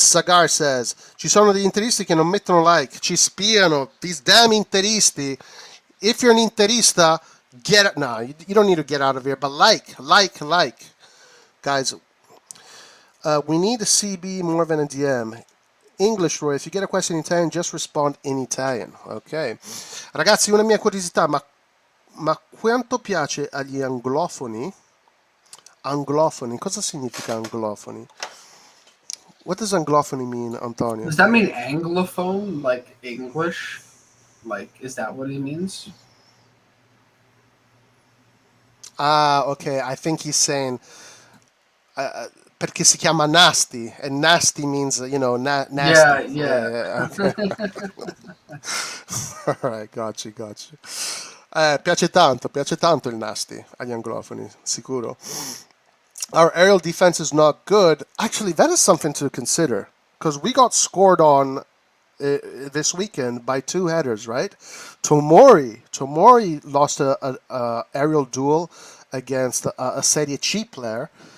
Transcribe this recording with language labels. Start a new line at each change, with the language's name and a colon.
Italian: Sagar says, ci sono degli interisti che non mettono like.
English: Ci spiano. These damn interisti. If you're an interista, get it. No, you don't need to get out of here, but like. Guys, we need a CB more than a DM. English, Roy, if you get a question in Italian, just respond in Italian. Ok.
Italian: Ragazzi, una mia curiosità, ma quanto piace agli anglofoni? Anglofoni, cosa significa anglofoni?
English: What does anglofoni mean, Antonio? Does that mean anglophone, like English? Like, is that what he means? Okay, I think he's saying perché si chiama nasty, and nasty means, nasty. Yeah. Okay. All right, got you.
Italian: Piace tanto il nasty agli anglofoni, sicuro.
English: Our aerial defense is not good. Actually, that is something to consider, because we got scored on this weekend by 2 headers, right? Tomori lost a aerial duel against a Serie C player.